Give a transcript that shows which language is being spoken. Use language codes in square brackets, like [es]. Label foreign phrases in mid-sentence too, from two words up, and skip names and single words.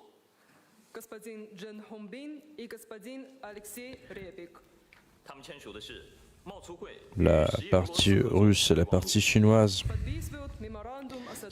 [ru] Господин Джен Хомбин и господин Алексей Ребик. [zh] 他们签署的是贸促会与 [fr] la [zh] 实业俄罗斯 [fr] partie [zh] 合作 [fr] russe et la [zh] 备忘录 [fr] partie chinoise [ru] Подписывают меморандум о